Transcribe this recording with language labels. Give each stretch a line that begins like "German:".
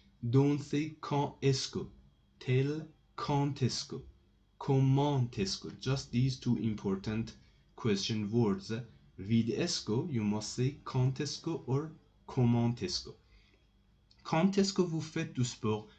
English: Don't say
French: quand est-ce que.
English: Tell
French: quand est-ce que. Comment est-ce que.
English: Just these two important question words. With est-ce que, you must say
French: quand est-ce que
English: or
French: comment est-ce que. Quand est-ce que vous faites du sport?